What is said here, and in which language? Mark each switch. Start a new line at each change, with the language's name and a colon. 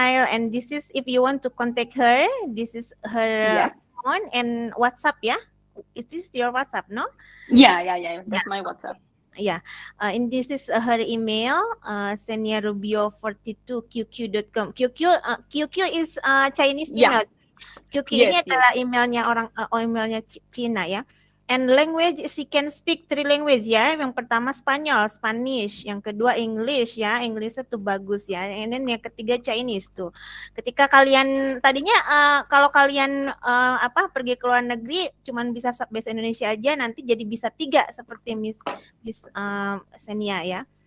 English: And this is, if you want to contact her, this is her phone and WhatsApp. Yeah, is this your WhatsApp? No. Yeah. That's my WhatsApp. Yeah, and this is her email, xeniarubio42qq.com. QQ is Chinese email.
Indonesian: QQ ini adalah emailnya Cina ya.
English: And language, she can speak 3 language ya.
Indonesian: Yang pertama Spanish, yang kedua English ya. Englishnya tuh bagus ya.
English: And then
Indonesian: yang ketiga Chinese tuh. Ketika kalian tadinya kalau kalian pergi ke luar negeri cuman bisa bahasa Indonesia aja, nanti jadi bisa 3 seperti Miss Xenia ya.